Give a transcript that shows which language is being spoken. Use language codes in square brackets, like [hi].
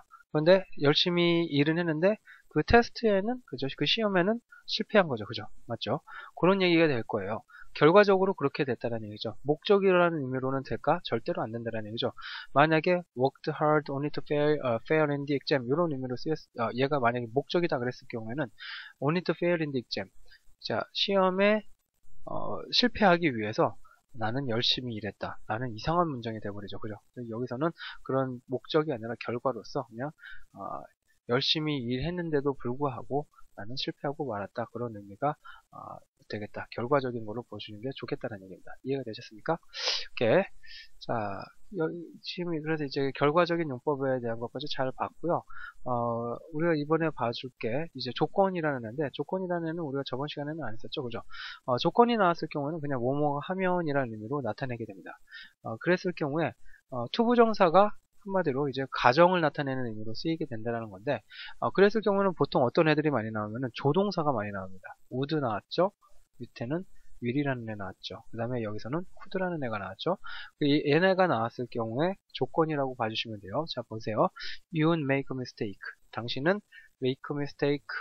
[ko] 그런데 열심히 일은 했는데 그 테스트에는, 그죠? 그 시험에는 실패한 거죠. 그죠? 맞죠? 그런 얘기가 될 거예요. 결과적으로 그렇게 됐다는 얘기죠. 목적이라는 의미로는 될까? 절대로 안 된다는 얘기죠. 만약에 [en] worked hard only to fail in the exam [ko] 이런 의미로 얘가 만약에 목적이다 그랬을 경우에는 [en] only to fail in the exam. [ko] 자, 시험에 실패하기 위해서 나는 열심히 일했다. 라는 이상한 문장이 돼버리죠. 그죠? 여기서는 그런 목적이 아니라 결과로서 그냥 열심히 일했는데도 불구하고 나는 실패하고 말았다. 그런 의미가 되겠다. 결과적인 걸로 보시는 게 좋겠다는 얘기입니다. 이해가 되셨습니까? 오케이. 자, 지금 그래서 이제 결과적인 용법에 대한 것까지 잘 봤고요. 우리가 이번에 봐줄 게 이제 조건이라는 애인데, 조건이라는 애는 우리가 저번 시간에는 안 했었죠, 그죠? 조건이 나왔을 경우에는 그냥 뭐뭐 하면이라는 의미로 나타내게 됩니다. 그랬을 경우에 투부정사가 한마디로 이제 가정을 나타내는 의미로 쓰이게 된다는 건데, 그랬을 경우는 보통 어떤 애들이 많이 나오면은 조동사가 많이 나옵니다. would 나왔죠? 밑에는 will이라는 애 나왔죠. 그 다음에 여기서는 could라는 애가 나왔죠. 얘네가 나왔을 경우에 조건이라고 봐주시면 돼요. 자, 보세요. [en] You make a mistake. [ko] 당신은 [en] make a mistake.